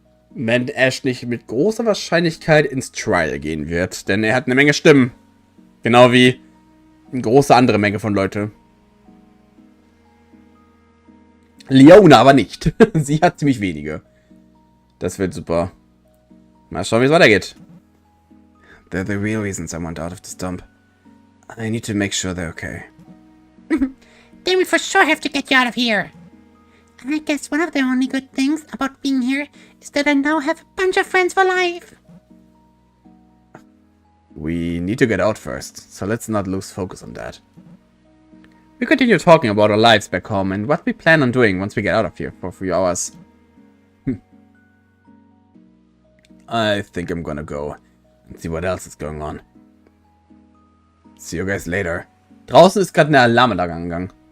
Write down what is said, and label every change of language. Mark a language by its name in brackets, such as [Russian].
[German] Wenn Ash nicht mit großer Wahrscheinlichkeit ins Trial gehen wird. Denn er hat eine Menge Stimmen. Genau wie eine große andere Menge von Leute. Leona aber nicht. Sie hat ziemlich wenige. Das wird super. Mal schauen, wie es weitergeht. [English] They're the real reasons I want out of this dump. I need to make sure they're okay. Then we for sure have to get you out of here. I guess one of the only good things about being here is that I now have a bunch of friends for life. We need to get out first, so let's not lose focus on that. We continue talking about our lives back home and what we plan on doing once we get out of here for a few hours. I think I'm gonna go and see what else is going on. See you guys later. [German] Draußen ist gerade eine Alarmanlage angegangen.